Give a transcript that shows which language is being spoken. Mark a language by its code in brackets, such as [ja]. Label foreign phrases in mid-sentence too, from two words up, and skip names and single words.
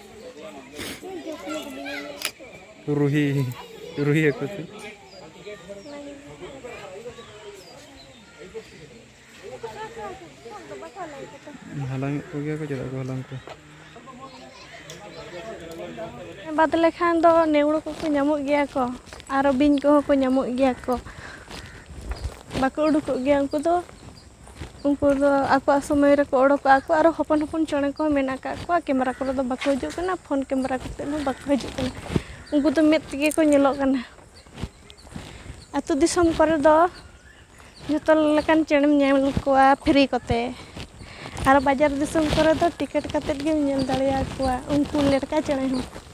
[sat] ruhi aku sih halang aku gak aku jadi aku halang aku ᱵᱟᱫ ᱞᱮᱠᱷᱟᱱ ᱫᱚ ᱱᱮᱣᱲᱚ ᱠᱚᱠᱚ ᱧᱟᱢᱚᱜ ᱜᱮᱭᱟ ᱠᱚ ᱟᱨ ᱵᱤᱧ ᱠᱚᱦᱚᱸ ᱠᱚ ᱧᱟᱢᱚᱜ ᱜᱮᱭᱟ ᱠᱚ ᱵᱟᱠᱚ ᱩᱰᱩᱠᱚᱜ ᱜᱮᱭᱟ ᱩᱱᱠᱩ ᱫᱚ ᱟᱠᱚᱣᱟᱜ ᱥᱚᱢᱚᱭ ᱨᱮᱠᱚ ᱚᱰᱚᱠᱚᱜᱼᱟ ᱠᱚ ᱟᱨ ᱦᱚᱯᱚᱱ ᱦᱚᱯᱚᱱ ᱪᱮᱬᱮ ᱠᱚᱦᱚᱸ ᱢᱮᱱᱟᱜ ᱟᱠᱟᱫ ᱠᱚᱣᱟ ᱠᱮᱢᱮᱨᱟ ᱠᱚᱨᱮ ᱫᱚ ᱵᱟᱠᱚ ᱦᱤᱡᱩᱜ ᱠᱟᱱᱟ ᱯᱷᱳᱱ ᱠᱮᱢᱮᱨᱟ ᱠᱟᱛᱮ ᱦᱚᱸ ᱵᱟᱠᱚ ᱦᱤᱡᱩᱜ ᱠᱟᱱᱟ ᱩᱱᱠᱩ ᱫᱚ ᱢᱮᱫ ᱛᱮᱜᱮ ᱠᱚ ᱧᱮᱞᱚᱜ ᱠᱟᱱᱟ ᱟᱹᱛᱩ ᱫᱤᱥᱚᱢ ᱠᱚᱨᱮ ᱫᱚ ᱡᱚᱛᱚ ᱞᱮᱠᱟᱱ ᱪᱮᱬᱮᱢ ᱧᱮᱞ ᱠᱚᱣᱟ ᱯᱷᱨᱤ ᱠᱚᱛᱮ ᱟᱨ ᱵᱟᱡᱟᱨ ᱫᱤᱥᱚᱢ ᱠᱚᱨᱮ ᱫᱚ ᱴᱤᱠᱤᱴ ᱠᱟᱛᱮᱫ ᱜᱮᱢ ᱧᱮᱞ ᱫᱟᱲᱮᱭᱟᱠᱚᱣᱟ ᱩᱱᱠᱩ ᱞᱮᱴᱠᱟ ᱪᱮᱬᱮ ᱦᱚᱸ